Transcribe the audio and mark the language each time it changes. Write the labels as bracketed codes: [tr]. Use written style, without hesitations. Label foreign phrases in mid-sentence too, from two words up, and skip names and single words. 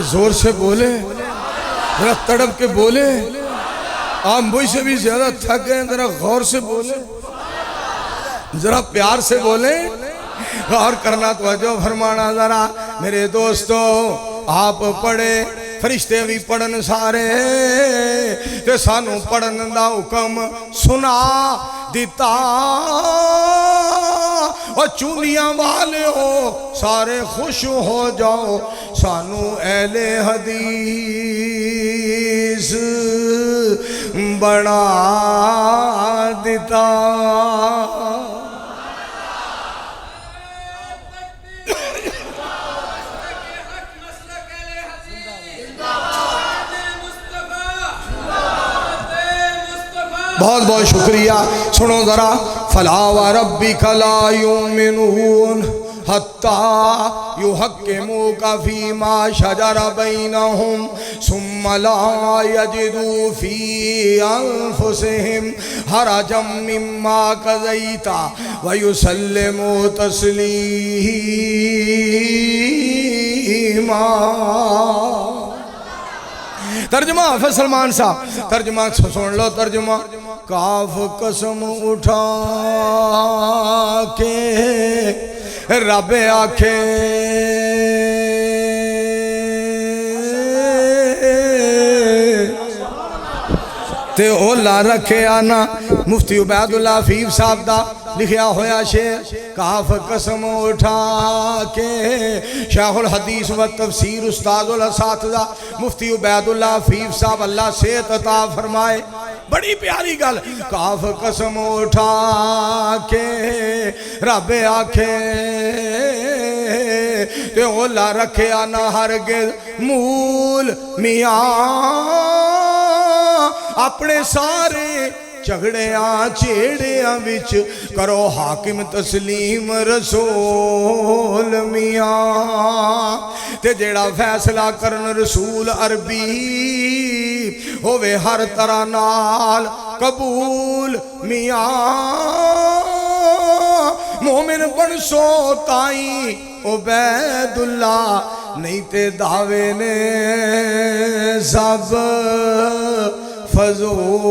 [ur] زور سے بولے ذرا تڑپ کے بولے آپ مجھ سے بھی زیادہ تھک گئے ذرا غور سے بولے ذرا پیار سے بولے غور کرنا توجہ فرمانا ذرا میرے دوستو آپ پڑھے [pa] فرشتے بھی پڑھن سارے تے سانو پڑھن دا حکم سنا دیتا [ur] اور چونیاں والے ہو سارے خوش ہو جاؤ [pa] سانو اہل حدیث بنا دیتا [ur] بہت بہت شکریہ [ar] سنو ذرا فلا وربک لا یؤمنون حتی یحکموک فیما شجر بینہم ثم لا یجدوا فی انفسہم حرجا مما قضیت ویسلموا تسلیما [pa] ترجمہ حافظ سلمان صاحب ترجمہ سن لو ترجمہ کاف قسم اٹھا کے رب آکھے تے اولا رکھے آنا مفتی عبید اللہ حفیظ صاحب دا لکھیا ہویا شعر کاف قسم اٹھا کے شیخ الحدیث و تفسیر استاد الاساتذہ مفتی عبید اللہ حفیظ صاحب اللہ صحت عطا فرمائے بڑی پیاری گل کاف قسم اٹھا کے رب آکھے تے اولا رکھے آنا ہرگز مول میاں اپنے سارے جھگڑیاں چیڑیاں وچ کرو حاکم تسلیم رسول میاں تے جیڑا فیصلہ کرن رسول عربی ہووے ہر طرح نال قبول میاں مومن بن سو تائیں عبید اللہ نہیں تے دعوے نے سب فضول